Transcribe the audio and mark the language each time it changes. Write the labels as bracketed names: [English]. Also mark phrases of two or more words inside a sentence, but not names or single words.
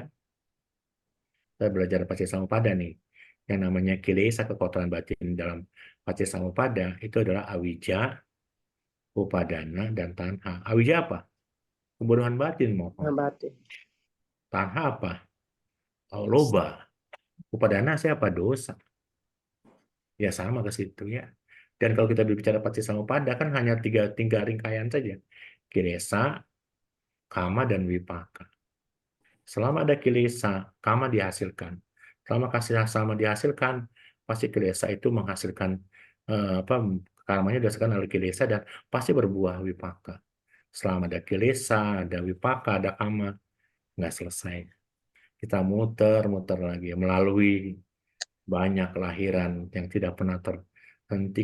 [Indonesian] Kita belajar Patisamuppada nih. Yang namanya kilesa, kekotoran batin dalam Patisamuppada, itu adalah awija, upadana, dan tanha. Awija apa? Kebodohan batin, mohon. Batin. Tanha apa? Loba. Upadana siapa? Dosa. Ya sama ke situ ya. Dan kalau kita berbicara Patisamuppada kan hanya tiga rangkaian saja. Kilesa, kama, dan wipaka. Selama ada kilesa, kama dihasilkan. Selama sama dihasilkan, pasti kilesa itu menghasilkan apa karmanya didasarkan oleh kilesa dan pasti berbuah wipaka. Selama ada kilesa, ada wipaka, ada kama, nggak selesai. Kita muter-muter lagi melalui banyak kelahiran yang tidak pernah terhenti.